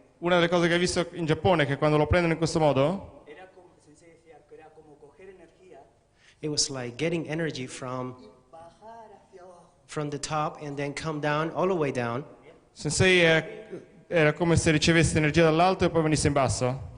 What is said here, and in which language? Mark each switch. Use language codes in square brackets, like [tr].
[it] Una delle cose che hai visto in Giappone è che quando lo prendono in questo modo, [en] it was like getting energy from the top and then come down all the way down. [it] Sensei era come se ricevesse energia dall'alto e poi venisse in basso.